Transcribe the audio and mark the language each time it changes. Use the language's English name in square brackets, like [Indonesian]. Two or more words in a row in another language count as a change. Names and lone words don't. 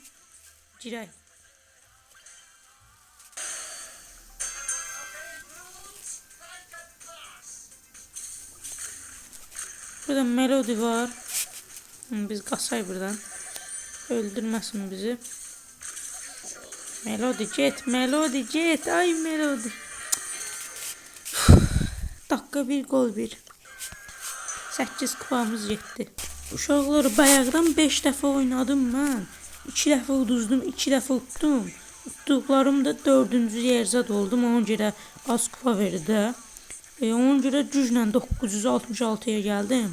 [Azerbaijani] Girək. Burada Melody var. Biz qaçay buradan. Öldürməsin bizi. Melody get, Melody get. Ay Melody. [Turkish] Dakika 1 gol 1. [Azerbaijani] 8 kupamız getdi. Uşaqlar bayaqdan 5 dəfə oynadım mən. 2 dəfə uduzdum, 2 dəfə utdum. Utduqlarım da 4-cü yerzad oldum. Ona görə az kupa verdi. Ona görə güclə 966-ya gəldim.